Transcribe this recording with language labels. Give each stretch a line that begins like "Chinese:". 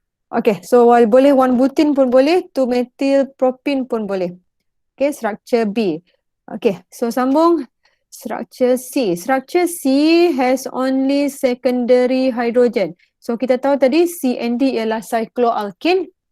Malay: Okay, so boleh 1 butin pun boleh, 2 methyl propene pun boleh.
English: Okay, structure B. Okay,
Malay: so sambung.
English: Structure C. Structure C has only secondary hydrogen.
Malay: So kita tahu tadi CND ialah cycloalkene.